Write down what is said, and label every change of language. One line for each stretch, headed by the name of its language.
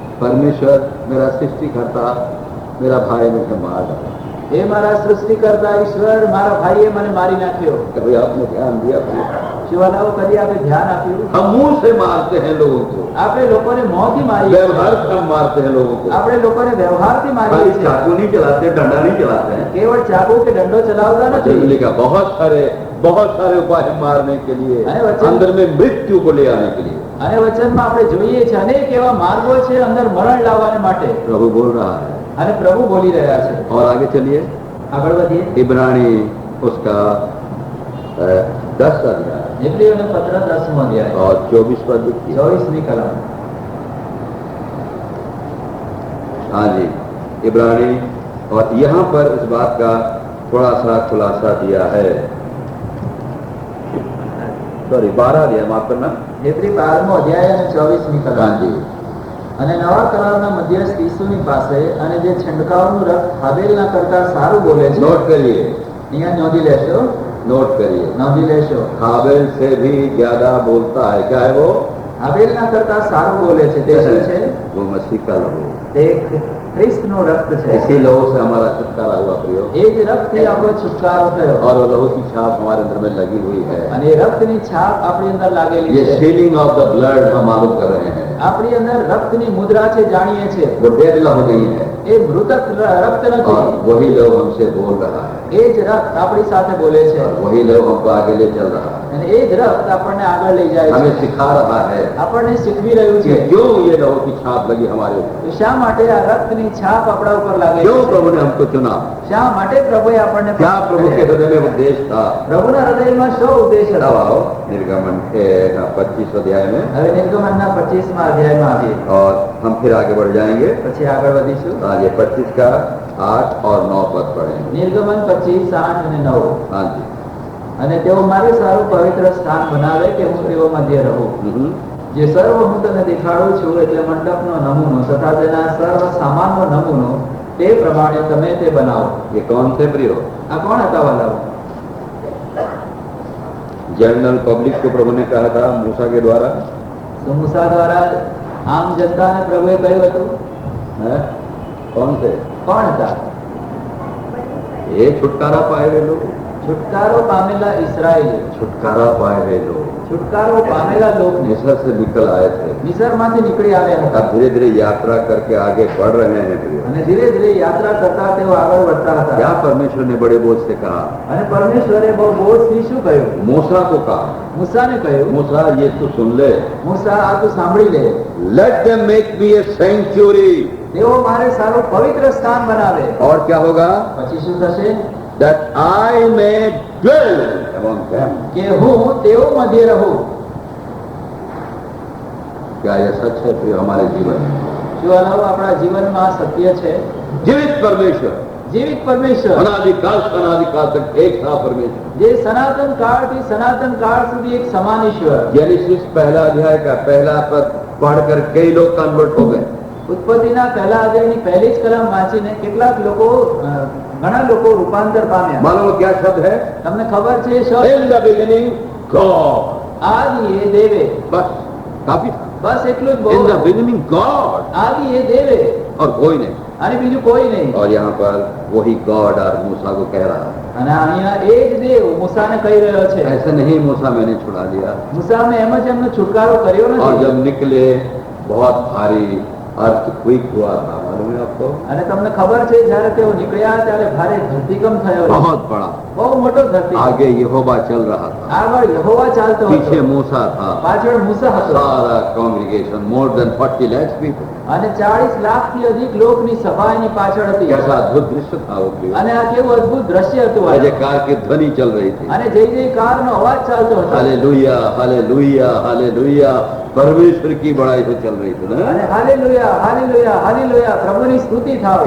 Hindi: परमेश्वर मेरा सृष्टिकर्ता, मेरा भाई मुझे मार डाला।
Gujarati: એ મારા સૃષ્ટિકર્તા ઈશ્વર, મારા ભાઈએ મને મારી નાખ્યો।
Hindi: कभी आपने ध्यान दिया?
Gujarati: શિવાલાઓ કદી આપણે ध्यान આપ્યું?
Hindi: हम मुंह से मारते हैं लोगों को,
Gujarati: આપણે लोકોને મોંથી મારીએ
Hindi: व्यवहार
Gujarati: છીએ।
Hindi: से हम मारते हैं लोगों को।
Gujarati: આપણે લોકોને વ્યવહારથી મારીએ
Hindi: खाली
Gujarati: છીએ।
Hindi: चाकू नहीं चलाते, डंडा नहीं चलाते हैं।
Gujarati: કેવળ ચાકુ કે દંડો ચલાવતા નથી।
Hindi: बिजली का बहुत सारे उपाय हैं मारने के लिए, अरे बच्चे- अंदर में मृत्यु को ले आने के लिए।
Gujarati: અને વચનમાં આપણે જોઈએ છે અનેક એવા માર્ગો છે અંદર મરણ લાવવાને માટે।
Hindi: प्रभु बोल रहा है।
Gujarati: અને પ્રભુ બોલી રહ્યા છે।
Hindi: और आगे चलिए,
Gujarati: આગળ વધીએ।
Hindi: इब्रानी उसका 10 अध्याय
Gujarati: ઇબ્રાનીઓનો પત્ર 10મો અધ્યાય
Hindi: और 24 पद देखिए।
Gujarati: 24મી કલમ।
Hindi: हाँ जी, इब्रानी, और यहाँ पर इस बात का थोड़ा सा खुलासा दिया है। सॉरी 12 अध्याय, माफ करना।
Gujarati: ઇબ્રી 12મો અધ્યાય અને 24મી
Hindi: हाँ
Gujarati: કલમ।
Hindi: जी,
Gujarati: અને નવા કરારના મધ્યસ્થ ઈસુની પાસે અને જે છંટકાવનું રક્ત હાબેલના કરતા સારું બોલે છે।
Hindi: नोट करिए,
Gujarati: અહીંયા નોંધી લેશો,
Hindi: नोट करिए।
Gujarati: નોંધી લેશો।
Hindi: हाबिल से भी ज्यादा बोलता है। क्या है वो?
Gujarati: હાબેલના કરતા સારું બોલે છે। તે શું છે?
Hindi: वो मसीह का लहू।
Gujarati: તે ખ્રિસ્તનું રક્ત છે।
Hindi: इसी लहू से हमारा छुटकारा हुआ प्रियो,
Gujarati: એ જ રક્તથી આપણો છુટકારો થયો।
Hindi: और वो लहू की छाप हमारे अंदर में लगी हुई है।
Gujarati: અને એ રક્તની છાપ આપણી અંદર लागेली
Hindi: ये
Gujarati: છે।
English: sealing of the blood
Hindi: हम मालूम कर रहे हैं।
Gujarati: આપણી અંદર રક્તની મુદ્રા છે, જાણીએ છીએ।
Hindi: वो डेड लहू नहीं है,
Gujarati: એ મૃતક રક્ત
Hindi: और
Gujarati: નથી।
Hindi: वही लहू हमसे बोल रहा है,
Gujarati: એ જ રક્ત આપણી સાથે બોલે છે।
Hindi: और वही लहू हमको आगे ले चल रहा है,
Gujarati: અને એ જ રક્ત આપણને આગળ લઈ જાય
Hindi: हमें
Gujarati: છે।
Hindi: सिखा रहा है
Gujarati: આપણને શીખવી રહ્યું
Hindi: कि
Gujarati: છે
Hindi: क्यों ये लहू की छाप लगी हमारे ऊपर,
Gujarati: કે શા માટે આ રક્તની છાપ આપણા ઉપર લાગે
Hindi: क्यों
Gujarati: છે।
Hindi: प्रभु ने हमको चुना,
Gujarati: શા માટે પ્રભુએ આપણને
Hindi: क्या
Gujarati: પસંદ
Hindi: प्रभु के
Gujarati: કર્યા?
Hindi: हृदय में उद्देश्य था।
Gujarati: પ્રભુના હૃદયમાં શો ઉદ્દેશ
Hindi: अब
Gujarati: હતો?
Hindi: आओ निर्गमन के 25 अध्याय में,
Gujarati: હવે નિર્ગમનના 25મા અધ્યાયમાં આવીએ।
Hindi: और हम फिर आगे बढ़ जाएंगे।
Gujarati: પછી આગળ વધીશું।
Hindi: आज ये 25 का 8 और 9 पद पढ़ेंगे।
Gujarati: નિર્ગમન 25, 8 અને 9।
Hindi: हाँ जी।
Gujarati: અને તેઓ મારે સારું પવિત્ર સ્થાન બનાવે કે હું તેઓ મધ્ય રહું। જે સર્વ હું તને દેખાડું છું એટલે મંડપનો નમૂનો તથા તેના સર્વ સામાનનો નમૂનો તે પ્રમાણે તમે તે બનાવો.
Hindi: ये कौन थे प्रियो?
Gujarati: આ કોણ હતા વાલાઓ?
Hindi: जनरल पब्लिक को प्रभु ने कहा था मूसा के द्वारा,
Gujarati: તો મૂસા દ્વારા આમ જનતાને પ્રભુએ કહ્યું હતું.
Hindi: है? कौन थे?
Gujarati: કોણ હતા?
Hindi: ये छुटकारा पाए हुए लोग,
Gujarati: છુટકારો પામેલા ઇસ્રાએલી,
Hindi: छुटकारा पाए हुए लोग
Gujarati: છુટકારો પામેલા લોક
Hindi: मिस्र से निकल आए थे,
Gujarati: મિસરમાંથી નીકળી આવ્યા હતા
Hindi: अब धीरे धीरे यात्रा करके आगे बढ़ रहे हैं प्रियो.
Gujarati: અને ધીરે ધીરે યાત્રા કરતા તેઓ આગળ વધતા હતા.
Hindi: क्या परमेश्वर ने बड़े बोझ से कहा?
Gujarati: અને પરમેશ્વરે બહુ બોધથી શું કહ્યું?
Hindi: मूसा को कहा,
Gujarati: મૂસાને કહ્યું,
Hindi: मूसा ये तू सुन ले,
Gujarati: મૂસા આ તું સાંભળી લે,
English: Let them make me a century.
Gujarati: તેઓ મારે સારું પવિત્ર સ્થાન બનાવે.
Hindi: और क्या होगा?
Gujarati: પછી શું થશે?
English: That I may dwell among them.
Gujarati: કે હું તેઓ મધ્ય રહું.
Hindi: क्या यह सच है प्रिय हमारे जीवन में?
Gujarati: શું આનો આપણા જીવનમાં આ સત્ય છે?
Hindi: जीवित परमेश्वर,
Gujarati: જીવિત પરમેશ્વર
Hindi: अनादिकाल से अनादिकाल तक एक था परमेश्वर.
Gujarati: જે સનાતન કાળથી સનાતન કાળ સુધી એક સમાન ઈશ્વર.
Hindi: जेनेसिस पहला अध्याय का पहला पद पढ़कर कई लोग कन्वर्ट हो गए.
Gujarati: ઉત્પત્તિના પહેલા અધ્યાયની પહેલી જ કલમ વાંચીને કેટલાક લોકો ઘણા લોકો રૂપાંતર પામ્યા.
Hindi: मालूम क्या शब्द है?
Gujarati: તમને ખબર છે એ શબ્દ?
English: In the beginning, God.
Gujarati: આદિએ દેવે.
Hindi: बस काफी था.
Gujarati: બસ એટલું જ
English: In
Gujarati: બહુ.
English: the beginning, God.
Gujarati: આદિએ દેવે
Hindi: और कोई नहीं.
Gujarati: અને બીજું કોઈ નહીં.
Hindi: और यहाँ पर वही गॉड और मूसा को कह रहा है.
Gujarati: અને અહીંયા એ જ દેવ મૂસાને કહી રહ્યો છે.
Hindi: ऐसे नहीं मूसा मैंने छुड़ा लिया.
Gujarati: મૂસાને એમ જ એમનો છુટકારો કર્યો
Hindi: और
Gujarati: નથી.
Hindi: जब निकले बहुत भारी अर्थक्वेक हुआ था, मालूम है आपको?
Gujarati: અને તમને ખબર છે જ્યારે તેઓ નીકળ્યા ત્યારે ભારે ધરતીકંપ થયો.
Hindi: बहुत बड़ा.
Gujarati: બહુ મોટો ધરતીકંપ.
Hindi: आगे यहोवा चल रहा था,
Gujarati: આગળ યહોવા ચાલતો
Hindi: पीछे
Gujarati: હતો,
Hindi: मूसा था.
Gujarati: પાછળ મૂસા હતો.
English: सारा congregation more than 40 lakhs people.
Gujarati: અને 40 લાખથી अधिक લોકની સભા એની પાછળ હતી.
Hindi: कैसा अद्भुत दृश्य था वो प्रिय.
Gujarati: અને આ કેવું અદ્ભુત દ્રશ્ય હતું. આ.
Hindi: जयकार की ध्वनि चल रही थी.
Gujarati: અને જય જયકારનો અવાજ ચાલતો હતો.
Hindi: Hallelujah hallelujah hallelujah. परमेश्वर की बड़ाई से चल रही थी ना.
Gujarati: અને હાલેલુયા હાલેલુયા હાલેલુયા પ્રભુની સ્તુતિ થાવ.